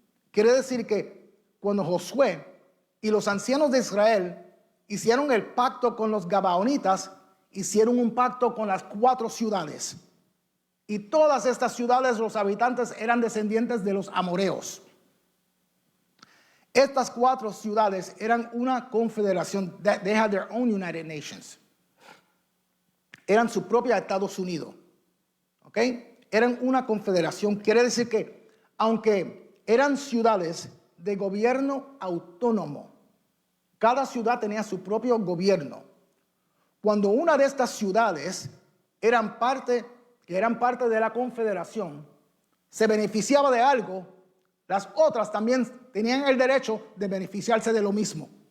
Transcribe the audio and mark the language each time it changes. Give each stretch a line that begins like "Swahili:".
Spanish: Quiere decir que cuando Josué y los ancianos de Israel hicieron el pacto con los gabaonitas, hicieron un pacto con las 4 ciudades. Y todas estas ciudades, los habitantes eran descendientes de los amoreos. Estas 4 ciudades eran una confederación.
English: They had their own United Nations.
Spanish: Eran su propia Estados Unidos. ¿Ok? Eran una confederación. Quiere decir que, aunque eran ciudades de gobierno autónomo, cada ciudad tenía su propio gobierno. Cuando una de estas ciudades que eran parte de la confederación se beneficiaba de algo, las otras también tenían el derecho de beneficiarse de lo mismo.